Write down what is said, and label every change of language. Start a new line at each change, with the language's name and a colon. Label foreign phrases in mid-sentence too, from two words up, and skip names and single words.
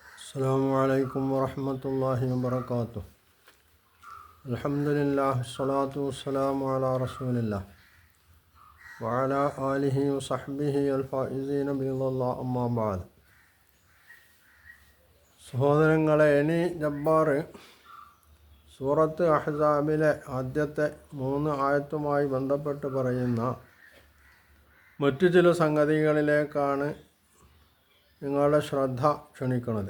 Arabic: السلام عليكم ورحمة الله وبركاته. الحمد لله والصلاة والسلام على رسول الله وعلى آله وصحبه الفائزين برضا الله أما بعد.
Malayalam: സഹോദരങ്ങളെ, ഇനി ജബ്ബാർ സൂറത്ത് അഹ്സാബിലെ ആദ്യത്തെ 3 ആയത്തുമായി ബന്ധപ്പെട്ട് പറയുന്ന മറ്റു ചില സംഗതികളിലേക്കാണ് നിങ്ങളുടെ ശ്രദ്ധ ക്ഷണിക്കുന്നത്.